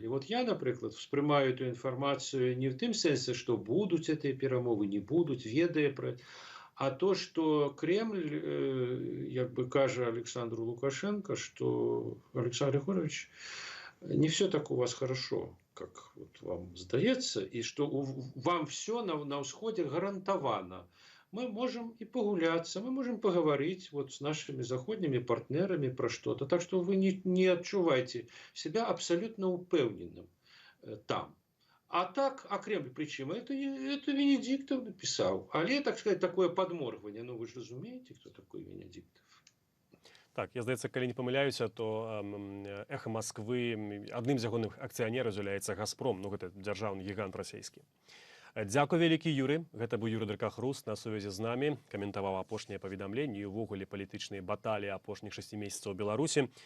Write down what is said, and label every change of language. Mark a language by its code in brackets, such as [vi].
[be] І вот я, напрыклад, успрымаю эту інфармацыю не в тым сэнсе, што будуць гэтыя перамовы, не будуць, ведае пра, а то, што Кремль, як бы кажа Александру Лукашенко, што Александр Григорьевич, [ru] не все так у вас хорошо, как вот вам [be] здаецца, і што вам все на ўсходзе гарантавана. [ru] Мы можем и погуляться, мы можем поговорить вот с нашими заходними партнерами про что-то. Так что вы не отчувайте себя абсолютно упевненным там. А так, а Кремль причем? Это Венедиктов написал. Але, так сказать, такое подморгивание. Ну, вы же разумеете, кто такой Венедиктов? [be] Так, я, здаецца, калі не памыляюся, то Эхо Москвы адным з ягоных акцыянераў з'яўляецца Газпром, ну гэта дзяржаўны гігант расійскі. Дзякуй вялікі, Юры. Гэта быў Юры Дракахрус на сувязі з намі. Каментаваў апошнія паведамленні і ўвогуле палітычныя баталіі апошніх 6 месяцаў у Беларусі.